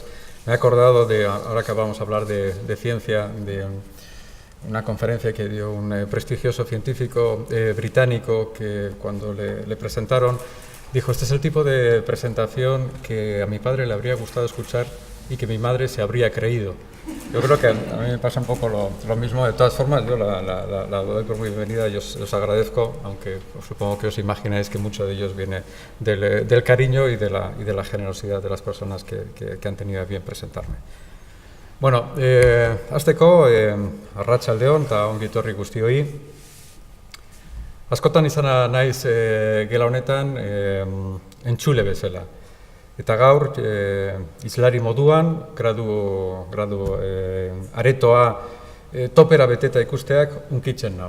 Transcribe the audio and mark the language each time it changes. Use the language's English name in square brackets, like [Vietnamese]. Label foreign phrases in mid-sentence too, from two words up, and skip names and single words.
[Spanish] Me he acordado de, ahora que vamos a hablar de ciencia, de una conferencia que dio un prestigioso científico británico que, cuando le presentaron, dijo: este es el tipo de presentación que a mi padre le habría gustado escuchar y que mi madre se habría creído. Yo creo que a mí me pasa un poco lo mismo. De todas formas, yo la doy por muy bienvenida y os agradezco, aunque supongo que os imagináis que mucho de ellos viene del cariño y de la generosidad de las personas que han tenido a bien presentarme. [Basque] Bueno, hasteko, arratsaldeon eta ongi etorri guztioi. Askotan izana naiz gela honetan entzule bezala. Eta gaur, izlari moduan, gradu aretoa topera beteta ikusteak unkitzen nau.